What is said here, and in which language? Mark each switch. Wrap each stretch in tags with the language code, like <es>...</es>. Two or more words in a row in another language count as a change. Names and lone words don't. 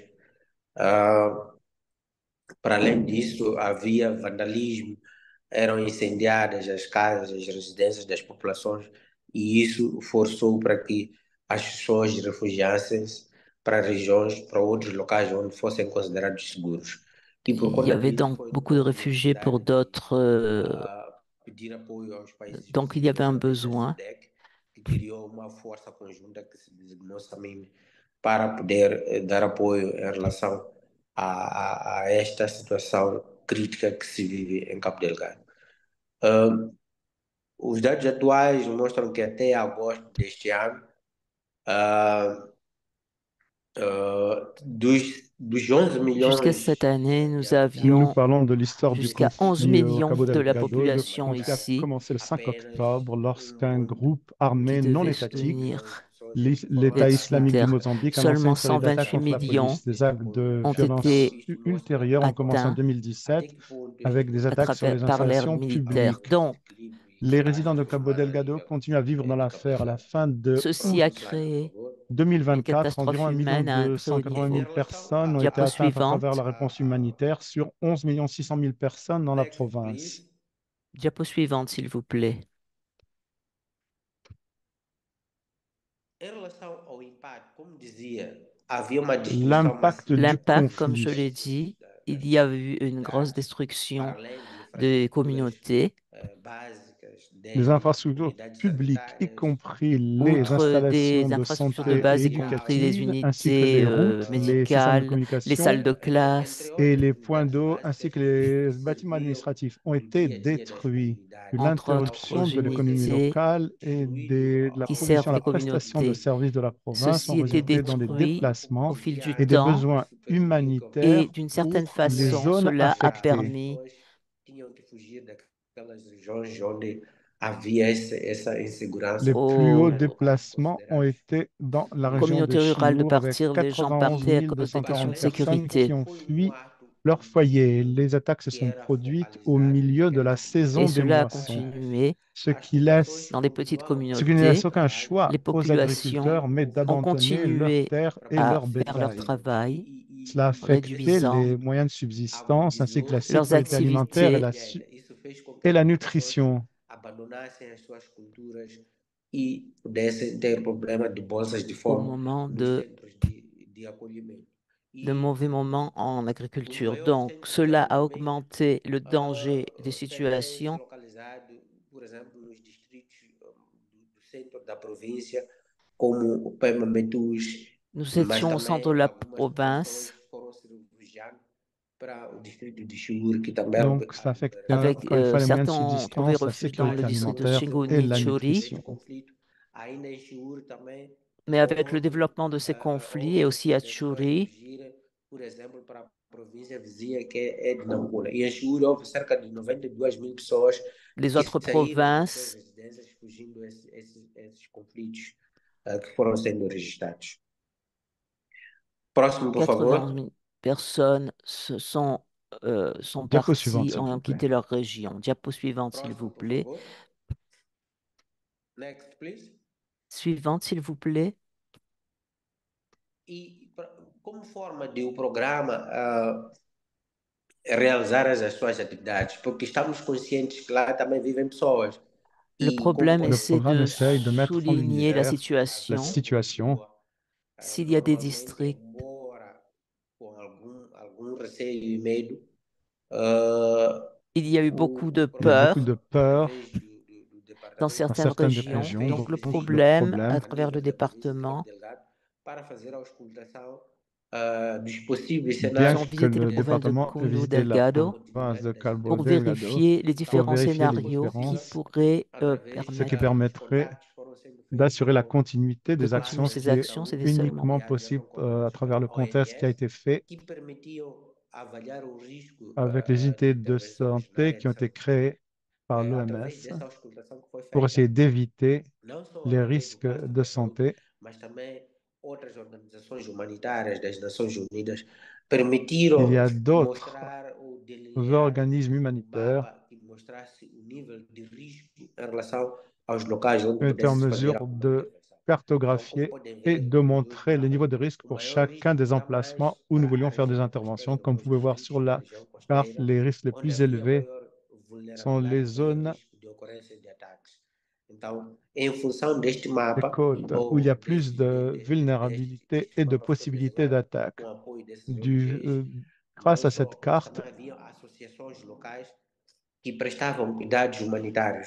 <pt>Ah, para além disso, havia vandalismo, eram incendiadas as casas, as residências das populações, e isso forçou para que as pessoas refugiassem-se para regiões, para outros locais onde fossem considerados seguros. E por</pt> <fr>Il y</fr> <pt>conta</pt> <fr>avait</fr> <pt>disso,</pt> <fr>donc</fr> <pt>foi</pt> <fr>beaucoup de</fr> <pt>então a</pt> <fr>réfugiés pour</fr> <pt>necessidade de</pt> <fr>d'autres.</fr> <pt>pedir apoio aos países</pt> <fr>Donc, il y avait</fr> <pt>vizinhos</pt> <fr>un</fr> <pt>através da</pt> <fr>besoin.</fr> <pt>SEDEC, que criou uma força conjunta que se designou SAMIM para poder dar apoio em relação a esta situação crítica que se vive em Cabo Delgado. Ah, os dados atuais mostram que até agosto deste ano, ah, dos 11</pt> <fr>Jusqu'à cette</fr> <pt>milhões</pt> <fr>année, nous</fr> <pt>de</pt> <fr>Nous avions</fr> <pt>habitantes,</pt> <fr>parlons de l'histoire du jusqu'à 11 conflit au millions Cabo de la Delgado. Le population conflit a ici commencé le 5</fr> <pt>apenas</pt> <fr>octobre</fr> <pt>um</pt> <fr>lorsqu'un</fr> <pt>mundo</pt> <fr>groupe qui armé non devaient</fr> <pt>120</pt> <fr>étatique,</fr> <pt>milhões de</pt> <fr>soutenir</fr> <pt>pessoas</pt> <fr>l'État l'aide</fr> <pt>foram</pt> <fr>islamique du humanitaire. Mozambique, a lancé Seulement une série d'attaques 128 contre la millions police. Des actes de ont violence été</fr> <pt>isto mostra</pt> <fr>ultérieurs ont commencé en atteints 2017</fr> <pt>até que ponto</pt> <fr>avec des</fr> <pt>isto</pt> <fr>attaques sur les par l'ère installations militaire. publiques. Donc,</fr> <pt>desequilíbrio e</pt> <fr>Les résidents de</fr> <pt>catástrofe</pt> <fr>Cabo Delgado humanitaire continuent à vivre dans</fr> <pt>de Cabo</pt> <fr>l'affaire. À la</fr> <pt>Delgado.</pt> <fr>fin de ceci a août</fr> <pt>Próximo slide, por</pt> <fr>créé</fr> <pt>favor.</pt> <fr>une 2024, catastrophe environ 1 humaine à un très haut 280</fr> <pt>Em</pt> <fr>000 niveau.</fr> <pt>relação</pt> <fr>personnes ont été Diapo atteintes à travers la suivante. réponse humanitaire sur 11 600 000 personnes dans la</fr> <en>next,</en> <fr>province.</fr> <en>please.</en> <fr>Diapo suivante, s'il vous plaît.</fr> <pt>Em relação ao impacto, como dizia, havia uma destruição</pt> <fr>L'impact</fr> <pt>massiva</pt> <fr>du L'impact, comme je conflit. l'ai dit, il y a eu une grosse</fr> <pt>cidades, para</pt> <fr>destruction</fr> <pt>além de</pt> <fr>des</fr> <pt>infraestruturas</pt> <fr>communautés.</fr> <pt>básicas,</pt> <fr>Les</fr> <pt>desde</pt> <fr>infrastructures</fr> <pt>unidades</pt> <fr>publiques, y</fr> <pt>sanitárias,</pt> <fr>compris les Outre des installations de infrastructures de santé base, et y compris les éducatives, ainsi que unités les routes, les systèmes de médicales, les salles communication de</fr> <pt>entre</pt> <fr>classe, et</fr> <pt>outras</pt> <fr>les points</fr> <pt>unidades</pt> <fr>d'eau, ainsi</fr> <pt>básicas</pt> <fr>que</fr> <pt>que</pt> <fr>les bâtiments</fr> <pt>serviam</pt> <fr>administratifs ont</fr> <pt>o</pt> <fr>été</fr> <pt>dia a dia das</pt> <fr>détruits.</fr> <pt>comunidades.</pt> <fr>entre L'interruption autres de l'économie unités locale et</fr> <pt>Destruído</pt> <fr>de la qui provision servent à la les prestation de communautés. services de la province ont Ceci était résulté dans des détruit au déplacements fil du et des temps besoins et humanitaires d'une certaine pour les façon, zones cela a affectées. permis</fr> <pt>Tinham que fugir daquelas regiões onde havia essa insegurança.</pt> <fr>Les plus hauts aux déplacements ont été dans la région de communautés rurales de Chiour avec partir. Les gens 91 partaient à cause des questions 240 de personnes qui sécurité. ont</fr> <pt>Foi</pt> <fr>fui</fr> <pt>ato</pt> <fr>leur foyer.</fr> <pt>preventivo</pt> <fr>Les attaques se</fr> <pt>que</pt> <fr>sont</fr> <pt>era</pt> <fr>produites au</fr> <pt>focalizado em</pt> <fr>milieu de la</fr> <pt>pequenas</pt> <fr>Et saison des</fr> <pt>comunidades</pt> <fr>cela a moissons,</fr> <pt>isoladas.</pt> <fr>continué ce</fr> <pt>As</pt> <fr>qui</fr> <pt>populações</pt> <fr>laisse, dans des petites</fr> <pt>continuavam a</pt> <fr>ce qui ne laisse communautés. aucun</fr> <pt>trabalhar</pt> <fr>Les choix aux populations agriculteurs, mais ont d'abandonner leurs continué terres</fr> <pt>para</pt> <fr>et à leur</fr> <pt>poder</pt> <fr>faire leur bétail. travail, Cela a affecté réduisant les moyens de</fr> <pt>água</pt> <fr>subsistance ainsi que la</fr> <pt>preciosa</pt> <fr>leurs sécurité</fr> <pt>e</pt> <fr>alimentaire activités</fr> <pt>isso fez com que</pt> <fr>et</fr> <pt>as</pt> <fr>la</fr> <pt>populações</pt> <fr>nutrition.</fr> <pt>abandonassem as suas culturas e pudessem ter problema de bolsas de</pt> <fr>au</fr> <pt>fome</pt> <fr>moment</fr> <pt>nos centros de acolhimento.</pt> <fr>de</fr> <pt>E</pt> <fr>mauvais moments en</fr> <pt>os</pt> <fr>agriculture.</fr> <pt>maiores</pt> <fr>Donc,</fr> <pt>centros de</pt> <fr>cela a</fr> <pt>acolhimento</pt> <fr>augmenté le danger des</fr> <pt>também se</pt> <fr>situations.</fr> <pt>localizados, por exemplo, nos distritos do centro da província, como o Pema Metus,</pt> <fr>Nous</fr> <pt>mas</pt> <fr>étions au centre de</fr> <pt>também</pt> <fr>la</fr> <pt>algumas populações</pt> <fr>province</fr> <pt>foram se refugiando para o distrito de Chur, que também</pt> <fr>Donc, ça affecte avec encore une fois les moyens de certains ont trouvé subsistance, la refuge dans le sécurité district de alimentaire et la Chinguichuri. nutrition.</fr> <pt>conflito. Ainda em Chur também</pt> <fr>Mais avec le</fr> <pt>houve,</pt> <fr>développement de ces conflits et</fr> <pt>houve</pt> <fr>aussi à</fr> <pt>pessoas</pt> <fr>Tchuri,</fr> <pt>fugirem, por exemplo, para a província vizinha que é de Nampula. E em Chur houve cerca de 92 mil pessoas</pt> <fr>les</fr> <pt>que</pt> <fr>autres</fr> <pt>saíram das suas</pt> <fr>provinces,</fr> <pt>residências fugindo esses conflitos que foram sendo registrados. Próximo, por</pt> <fr>80</fr> <pt>favor.</pt> <fr>000 personnes sont Diapo suivante, parties, s'il vous ont plaît. quitté leur région. Diapo suivante, s'il</fr> <pt>Próximo,</pt> <fr>vous</fr> <pt>por</pt> <fr>plaît.</fr> <en>favor. Next, please.</en> <fr>Suivante, s'il vous plaît.</fr> <pt>E como forma de o programa realizar as suas atividades, porque estamos conscientes que lá também vivem pessoas.</pt> <fr>Le</fr> <pt>E como</pt> <fr>problème, Le c'est programme de essaye de mettre en souligner la lumière la situation. situation. S'il y a des</fr> <pt>Normalmente,</pt> <fr>districts,</fr> <pt>embora com algum receio e medo,</pt> <fr>il y a eu beaucoup de Il y a eu peur beaucoup de peur.</fr> <pt>através do</pt> <fr>dans</fr> <pt>através</pt> <fr>certaines certaines régions. régions. Donc, le Donc, le problème à problème, travers le</fr> <pt>anexos da Província de Cabo</pt> <fr>département,</fr> <pt>Delgado para fazer a auscultação dos possíveis</pt> <fr>bien ils ont</fr> <pt>cenários</pt> <fr>que visité la le</fr> <pt>que</pt> <fr>province de département ait Cabo visité la Delgado province de Cabo pour Delgado vérifier les pour différents vérifier les scénarios qui différences, pourraient</fr> <pt>através</pt> <fr>ce qui permettre</fr> <pt>dos</pt> <fr>permettrait</fr> <pt>contactos que foram sendo feitos</pt> <fr>d'assurer la</fr> <pt>com</pt> <fr>continuité</fr> <pt>de</pt> <fr>des continuer actions,</fr> <pt>várias</pt> <fr>ce ces qui est actions. C'était</fr> <pt>ONGs</pt> <fr>seulement uniquement</fr> <pt>criadas</pt> <fr>possible</fr> <pt>com convênios</pt> <fr>à</fr> <pt>com</pt> <fr>travers le contexte qui a</fr> <pt>OMS</pt> <fr>été fait</fr> <pt>que permitiam avaliar o risco</pt> <fr>avec les</fr> <pt>de</pt> <fr>unités de</fr> <pt>intervenções na</pt> <fr>santé</fr> <pt>área</pt> <fr>qui</fr> <pt>de</pt> <fr>ont été</fr> <pt>saúde.</pt> <fr>créées par</fr> <pt>Através</pt> <fr>l'OMS</fr> <pt>dessa auscultação que foi</pt> <fr>pour</fr> <pt>feita,</pt> <fr>essayer d'éviter</fr> <pt>não só a</pt> <fr>les</fr> <pt>nível do</pt> <fr>risques</fr> <pt>Plano</pt> <fr>de</fr> <pt>da Saúde,</pt> <fr>santé.</fr> <pt>mas também outras organizações humanitárias das Nações Unidas</pt> <fr>Il y</fr> <pt>permitiram</pt> <fr>a d'autres</fr> <pt>mostrar ou delinear</pt> <fr>organismes humanitaires</fr> <pt>mapa que mostrasse o nível de risco em relação aos locais onde</pt> <fr>qui ont été en</fr> <pt>pudesse se fazer</pt> <fr>mesure</fr> <pt>alguma</pt> <fr>de</fr> <pt>intervenção. Então, como</pt> <fr>cartographier</fr> <pt>podem</pt> <fr>et</fr> <pt>ver,</pt> <fr>de</fr> <pt>nos dois</pt> <fr>montrer les</fr> <pt>mapas,</pt> <fr>niveaux de risque</fr> <pt>o</pt> <fr>pour</fr> <pt>maior</pt> <fr>chacun</fr> <pt>risco</pt> <fr>des</fr> <pt>está mais</pt> <fr>emplacements où nous</fr> <pt>para a</pt> <fr>voulions faire des</fr> <pt>região</pt> <fr>interventions.</fr> <pt>costeira,</pt> <fr>Comme</fr> <pt>ou</pt> <fr>vous</fr> <pt>os</pt> <fr>pouvez voir sur</fr> <pt>distritos da</pt> <fr>la</fr> <pt>região</pt> <fr>carte,</fr> <pt>costeira,</pt> <fr>les risques les</fr> <pt>onde</pt> <fr>plus</fr> <pt>havia</pt> <fr>élevés</fr> <pt>maior</pt> <fr>sont les</fr> <pt>vulnerabilidade, maior</pt> <fr>zones</fr> <pt>risco de ocorrência de ataques. Então, em função deste</pt> <fr>des</fr> <pt>mapa,</pt> <fr>côtes où il y a</fr> <pt>ou</pt> <fr>plus de vulnérabilité</fr> <pt>este</pt> <fr>et de</fr> <pt>mapa foi</pt> <fr>possibilités</fr> <pt>desenhado</pt> <fr>d'attaque.</fr> <pt>com o apoio dessas</pt> <fr>Du,</fr> <pt>ONGs, euh, não</pt> <fr>grâce à cette</fr> <pt>só, mas</pt> <fr>carte,</fr> <pt>também havia associações locais que prestavam cuidados humanitários.</pt>